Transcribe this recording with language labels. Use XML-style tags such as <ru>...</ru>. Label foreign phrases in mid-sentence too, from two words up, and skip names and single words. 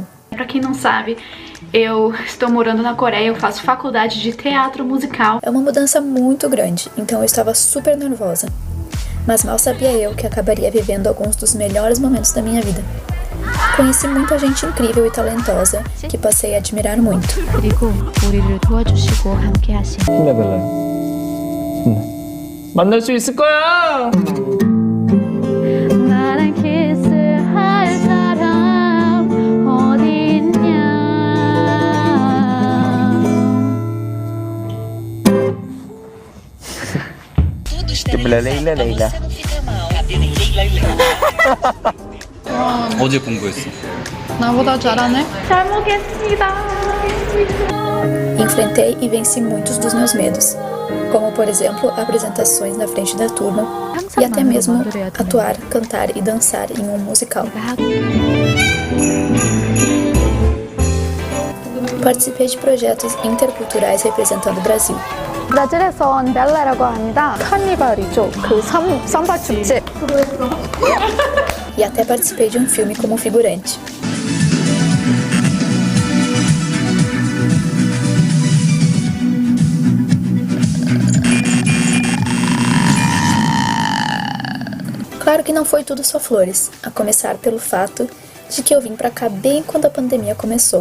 <pt>Para quem não sabe, eu estou morando na Coreia, eu faço faculdade de teatro musical. É uma mudança muito grande, então eu estava super nervosa. Mas mal sabia eu que acabaria vivendo alguns dos melhores momentos da minha vida. Conheci muita gente incrível e talentosa que passei a admirar muito.</pt> <ko>그리고 우리를 도와주시고 함께 하신 힘내볼래? 만날 수 있을 거야! 나랑 키스할 사람 어디 있냐 Leila, Leila, Leila. 어제 공부했어. 나보다 잘하네? 잘 먹겠습니다.</ko> <pt>Enfrentei e venci muitos dos meus medos, como por exemplo apresentações na frente da turma e até mesmo atuar, cantar e dançar em um musical. Participei de projetos interculturais representando o Brasil.</pt> <ko>브라질에선 멜레라고 합니다. 카니발이죠. 그 삼바 축제.</ko> <pt>E até participei de um filme como figurante. Claro que não foi tudo só flores, a começar pelo fato de que eu vim pra cá bem quando a pandemia começou.</pt>